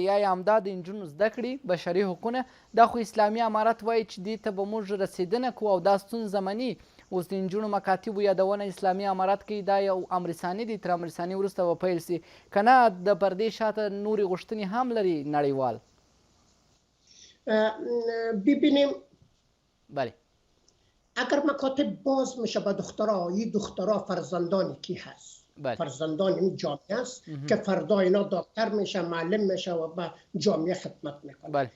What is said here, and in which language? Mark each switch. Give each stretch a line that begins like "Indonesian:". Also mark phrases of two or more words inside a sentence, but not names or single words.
Pashto: یا همدا د نجونو زده کړې، بشري حقونه، دا خو اسلامي امارت وایي چې دې ته به موږ رسېدنه کوو او دا ستونزه مني. اوس د نجونو مکاتبو یادونه اسلامي امارت کوي، دا یو امر ثاني دی، تر امر ثاني وروسته به پیل سي که نه د پردې شاته نورې غوښتنې هم لري نړیوال.
Persian: ببینیم بله اگر مکاتب باز میشه به دخترها، این دخترها فرزندان کی هست؟ فرزندان این جامعه است که فردا اینا دکتر میشه، معلم میشه و به جامعه خدمت میکنه.